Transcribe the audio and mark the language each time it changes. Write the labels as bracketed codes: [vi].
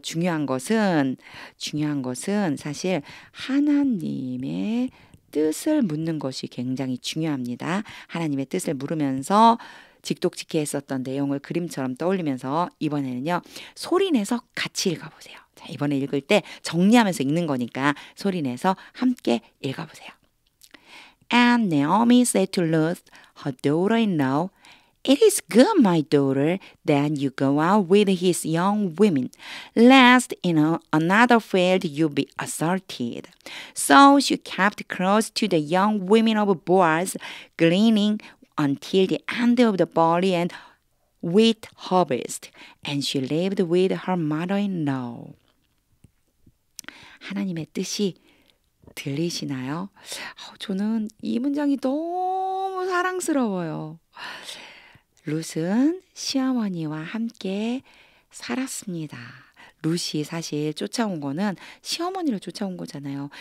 [ko] 중요한 것은 사실 하나님의 뜻을 묻는 것이 굉장히 중요합니다. 하나님의 뜻을 물으면서 직독직해 했었던 내용을 그림처럼 떠올리면서 이번에는요. 소리내서 같이 읽어보세요. 자, 이번에 읽을 때 정리하면서 읽는 거니까 소리내서 함께 읽어보세요. [en] And Naomi said to Ruth, her daughter-in-law, It is good, my daughter, that you go out with his young women, lest in another field you be assaulted. So she kept close to the young women of Boaz, gleaning until the end of the barley and wheat harvest, and she lived with her mother-in-law. [ko] 하나님의 뜻이 들리시나요? 저는 이 문장이 너무 사랑스러워요. 룻은 시어머니와 함께 살았습니다. 룻이 사실 쫓아온 거는 시어머니를 쫓아온 거잖아요.